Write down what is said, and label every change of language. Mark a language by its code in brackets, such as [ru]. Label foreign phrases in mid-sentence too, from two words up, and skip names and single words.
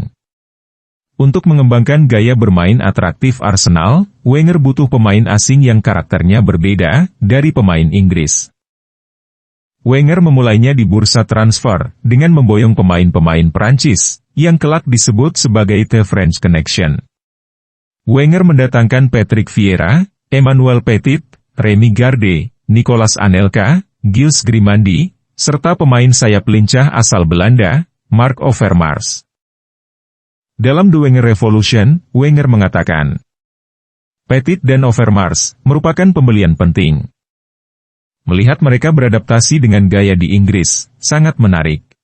[id] Untuk mengembangkan gaya bermain atraktif Arsenal, Wenger butuh pemain asing yang karakternya berbeda dari pemain Inggris. Wenger memulainya di bursa transfer dengan memboyong pemain-pemain Prancis yang kelak disebut sebagai The French Connection. Wenger mendatangkan Patrick Vieira, Emmanuel Petit, Remy Garde, Nicolas Anelka, Gilles Grimandi, serta pemain sayap lincah asal Belanda, Marc Overmars. Dalam The Wenger Revolution, Wenger mengatakan, Petit dan Overmars merupakan pembelian penting. Melihat mereka beradaptasi dengan gaya di Inggris, sangat menarik.